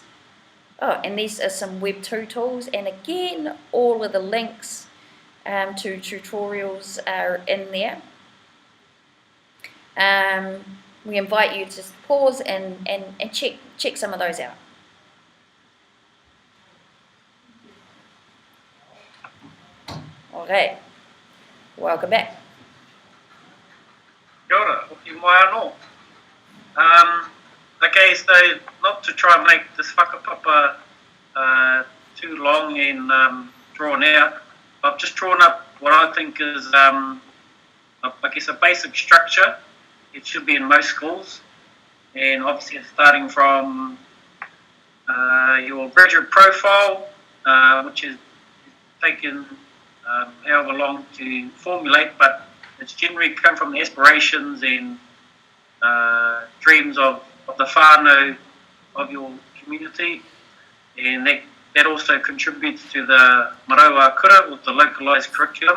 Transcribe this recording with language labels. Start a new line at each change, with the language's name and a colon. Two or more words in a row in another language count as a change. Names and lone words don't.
English: Oh, and these are some Web 2 tools, and again, all of the links to tutorials are in there. We invite you to just pause and check some of those out. Okay, welcome back.
Māori: Kia ora, hoki mai anō.
English: Okay, so not to try and make this whakapapa too long and drawn out, I've just drawn up what I think is, I guess, a basic structure. It should be in most schools, and obviously it's starting from your graduate profile, which is taken however long to formulate, but it's generally come from the aspirations and dreams of the whānau of your community, and that also contributes to the
Māori: maraua kura,
English: or the localised curriculum.